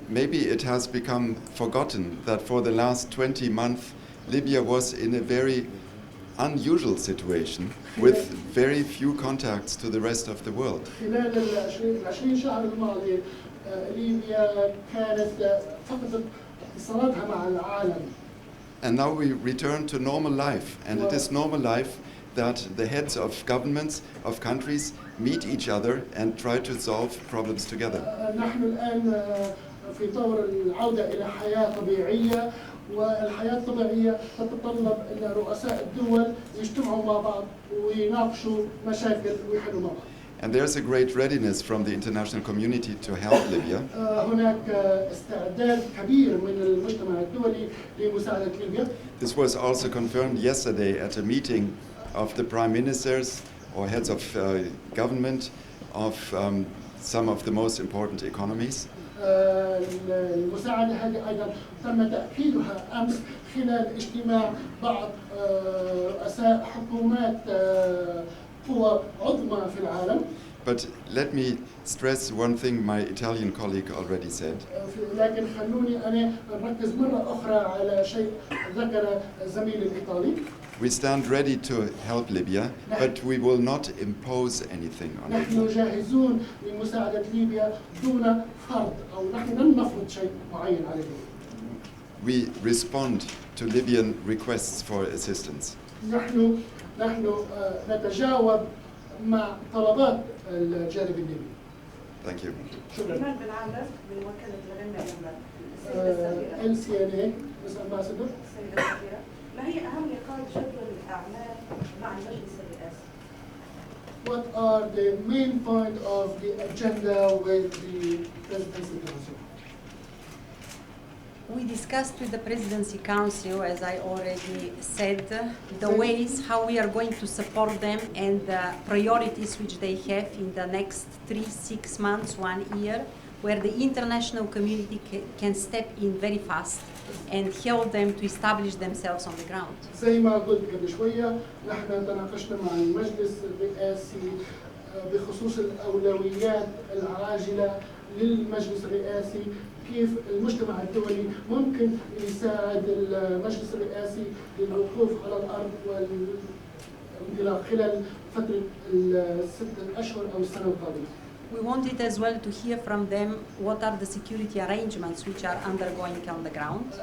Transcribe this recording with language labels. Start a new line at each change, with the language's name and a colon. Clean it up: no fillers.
English: Maybe it has become forgotten that for the last 20 months Libya was in a very unusual situation with very few contacts to the rest of the world.
Arabic: خلال ال20 شهر الماضي ليبيا كانت فقدت اتصالاتها مع العالم.
English: And now we return to normal life, and it is normal life that the heads of governments of countries meet each other and try to solve problems together.
Arabic: نحن الآن في طور العودة إلى حياة طبيعية، والحياة الطبيعية تتطلب أن رؤساء الدول يجتمعوا مع بعض ويناقشوا مشاكل ويحلوا مع بعض.
English: And there's a great readiness from the international community to help Libya.
Arabic: هناك استعداد كبير من المجتمع الدولي لمساعدة ليبيا.
English: This was also confirmed yesterday at a meeting of the prime ministers or heads of government of some of the most important economies.
Arabic: المساعدة هذه أيضا تم تأكيدها أمس خلال اجتماع بعض رؤساء حكومات قوى عظمى في العالم.
English: But let me stress one thing my Italian colleague already said.
Arabic: لكن خلوني أنا أركز مرة أخرى على شيء ذكر زميلي الإيطالي.
English: We stand ready to help Libya, but we will not impose anything on it.
Arabic: نحن جاهزون لمساعدة ليبيا دون فرض أو نحن لن نفرض شيء معين عليهم.
English: We respond to Libyan requests for assistance.
Arabic: نحن نتجاوب مع طلبات الجانب الليبي.
English: Thank you.
Arabic: شكرا. إيمان بن عامر من وكالة الغنى السيدة السفيرة.
English: LCNA Miss Ambassador.
Arabic: السيدة السفيرة، ما هي أهم نقاط جدول الأعمال مع المجلس الرئاسي؟
English: What are the main point of the agenda with the Presidency Council? We discussed with the Presidency Council, as I already said, the ways how we are going to support them and the priorities which they have in the next 3, 6 months, 1 year, where the international community can step in very fast and help them to establish themselves on the ground.
Arabic: زي ما قلت قبل شوية نحن تناقشنا مع المجلس الرئاسي بخصوص الأولويات العاجلة للمجلس الرئاسي، كيف المجتمع الدولي ممكن يساعد المجلس الرئاسي للوقوف على الأرض والانطلاق خلال فترة ال6 أشهر أو السنة القادمة.
English: We wanted as well to hear from them what are the security arrangements which are undergoing on the ground.